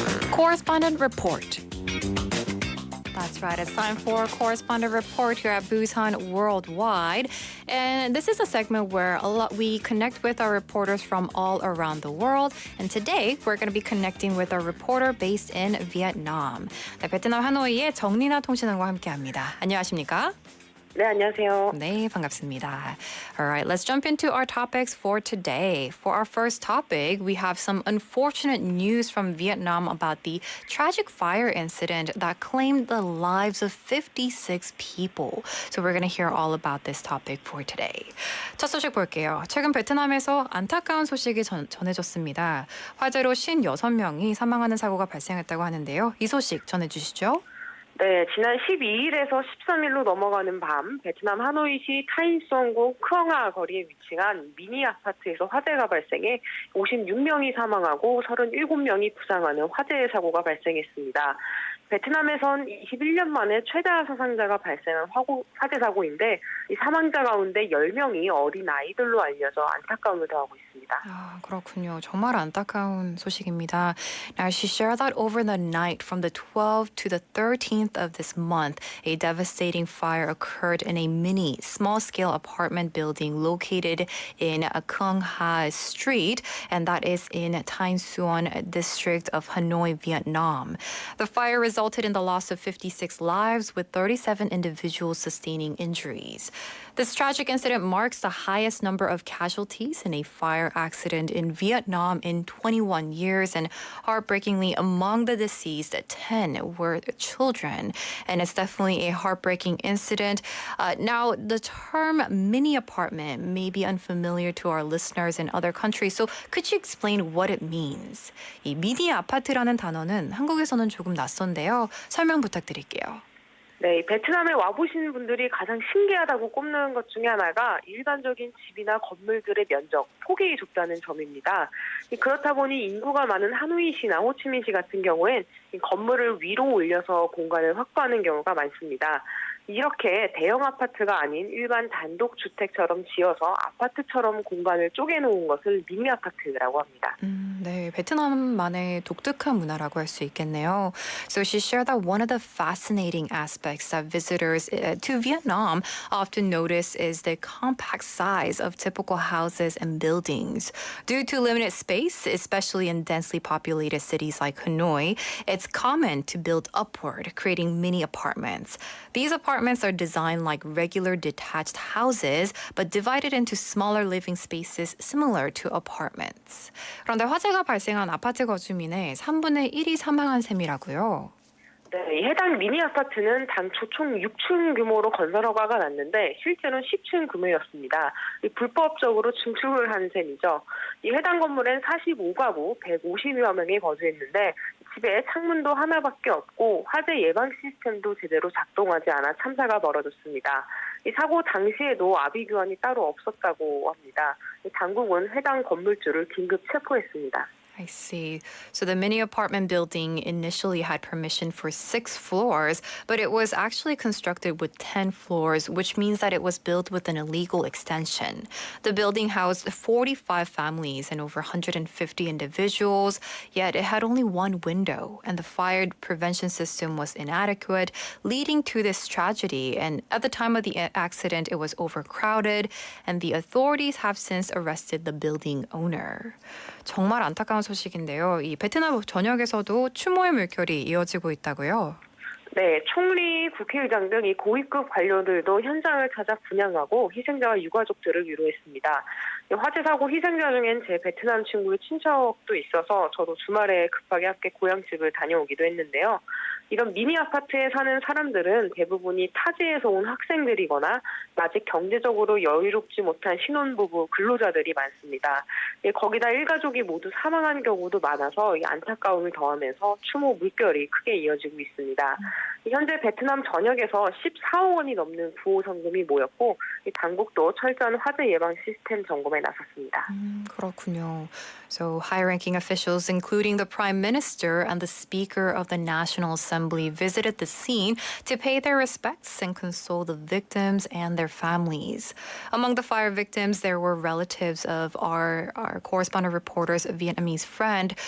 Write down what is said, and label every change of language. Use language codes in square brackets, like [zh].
[en] Correspondent Report. That's right, it's time for Correspondent Report here at Busan Worldwide. And this is a segment where we connect with our reporters from all around the world. And today, we're going to be connecting with a reporter based in Vietnam. [ko] 네, 베트남 하노이의 정리나 통신원과 함께합니다. 안녕하십니까? 네, 안녕하세요. 네, 반갑습니다. [en] All right, let's jump into our topics for today. For our first topic, we have some unfortunate news from Vietnam about the tragic fire incident that claimed the lives of 56 people. So we're going to hear all about this topic for today. [ko] 첫 소식 볼게요. 최근 베트남에서 안타까운 소식이 전해졌습니다. 화재로 56명이 사망하는 사고가 발생했다고 하는데요. 이 소식 전해주시죠. 네, 지난 12일에서 13일로 넘어가는 밤 베트남 하노이시 타인성구 크엉하 거리에 위치한 미니 아파트에서 화재가 발생해 56명이 사망하고 37명이 부상하는 화재 사고가 발생했습니다. 베트남에선 21년 만에 최다 사상자가 발생한 화재 사고인데 이 사망자 가운데 10명이 어린 아이들로 알려져 안타까움을 더하고 있습니다. 아, 그렇군요. 정말 안타까운 소식입니다. [en] Now, she shared that over the night from the 12th to the 13th of this month, a devastating fire occurred in a mini, small-scale apartment building located in Cuong Ha Street, and that is in Thanh Xuan district of Hanoi, Vietnam. The fire resulted in the loss of 56 lives, with 37 individuals sustaining injuries. This tragic incident marks the highest number of casualties in a fire accident in Vietnam in 21 years, and heartbreakingly, among the deceased, 10 were children. And it's definitely a heartbreaking incident. Now, the term mini apartment may be unfamiliar to our listeners in other countries, so could you explain what it means? [ko] 이 미니 아파트라는 단어는 한국에서는 조금 낯선데요. 설명 부탁드릴게요. 네, 베트남에 와보신 분들이 가장 신기하다고 꼽는 것 중에 하나가 일반적인 집이나 건물들의 면적, 폭이 좁다는 점입니다. 그렇다 보니 인구가 많은 하노이시나 호치민시 같은 경우엔 건물을 위로 올려서 공간을 확보하는 경우가 많습니다. 이렇게 대형 아파트가 아닌 일반 단독 주택처럼 지어서 아파트처럼 공간을 쪼개놓은 것을 미니 아파트라고 합니다. 네, 베트남만의 독특한 문화라고 할 수 있겠네요. [en] So she shared that one of the fascinating aspects that visitors to Vietnam often notice is the compact size of typical houses and buildings. Due to limited space, especially in densely populated cities like Hanoi, it's common to build upward, creating mini apartments. These apartments are designed like regular detached houses, but divided into smaller living spaces similar to apartments. [ko] 그런데 화재가 발생한 아파트 거주민의 3분의 1이 사망한 셈이라고요. 네, 해당 미니 아파트는 당초 총 6층 규모로 건설 허가가 났는데 실제로는 10층 규모였습니다. 불법적으로 증축을 한 셈이죠. 이 해당 건물엔 45가구 150여 명이 거주했는데 집에 창문도 하나밖에 없고 화재 예방 시스템도 제대로 작동하지 않아 참사가 벌어졌습니다. 이 사고 당시에도 아비규환이 따로 없었다고 합니다. 당국은 해당 건물주를 긴급 체포했습니다. [en] I see. So the mini apartment building initially had permission for 6 floors, but it was actually constructed with 10 floors, which means that it was built with an illegal extension. The building housed 45 families and over 150 individuals, yet it had only one window, and the fire prevention system was inadequate, leading to this tragedy. And at the time of the accident, it was overcrowded, and the authorities have since arrested the building owner. [ko] 정말 안타까운 소식인데요. 이 베트남 전역에서도 추모의 물결이 이어지고 있다고요? 네, 총리, 국회의장 등 이 고위급 관료들도 현장을 찾아 분향하고 희생자와 유가족들을 위로했습니다. 화재 사고 희생자 중엔 제 베트남 친구의 친척도 있어서 저도 주말에 급하게 함께 고향집을 다녀오기도 했는데요. 이런 미니 아파트에 사는 사람들은 대부분이 타지에서 온 학생들이거나 아직 경제적으로 여유롭지 못한 신혼부부 근로자들이 많습니다. 거기다 일가족이 모두 사망한 경우도 많아서 안타까움을 더하면서 추모 물결이 크게 이어지고 있습니다. 현재 베트남 전역에서 14억 원이 넘는 구호 성금이 모였고 당국도 철저한 화재 예방 시스템 점검에 나섰습니다. 그렇군요. [en] So high-ranking officials, including the Prime Minister and the Speaker of the National Assembly, visited the scene to pay their respects and console the victims and their families. Among the fire victims, there were relatives of our correspondent reporter's Vietnamese friend.